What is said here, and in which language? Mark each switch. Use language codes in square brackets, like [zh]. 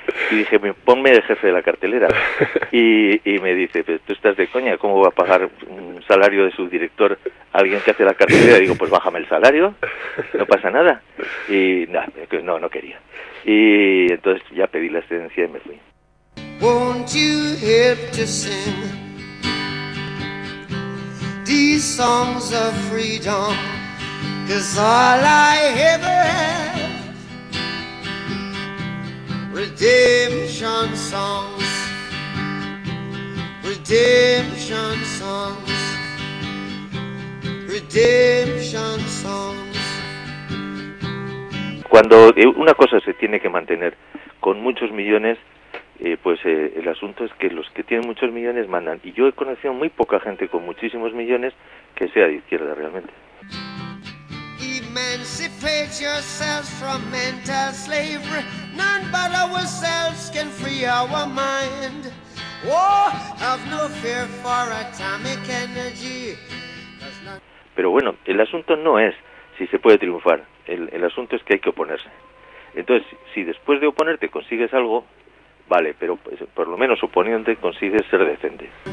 [es] Y dije, ponme el jefe de la cartelera. Y me dice, pues tú estás de coña, ¿cómo va a pagar un salario de subdirector a alguien que hace la cartelera? Y digo, pues bájame el salario, no pasa nada. Y no quería. Y entonces ya pedí la excedencia y me fui. [en] Won't you help to sing these songs of freedom, 'cause all I ever have, redemption songs, redemption songs, redemption songs. [es] Cuando una cosa se tiene que mantener con muchos millones, el asunto es que los que tienen muchos millones mandan. Y yo he conocido muy poca gente con muchísimos millones que sea de izquierda realmente. [en] Emancipate yourselves from mental slavery. None but ourselves can free our mind. Oh, have no fear for atomic energy. [es] Pero bueno, el asunto no es si se puede triunfar. El asunto es que hay que oponerse. Entonces, si después de oponerte consigues algo, vale, pero pues, por lo menos oponiéndote consigue ser decente.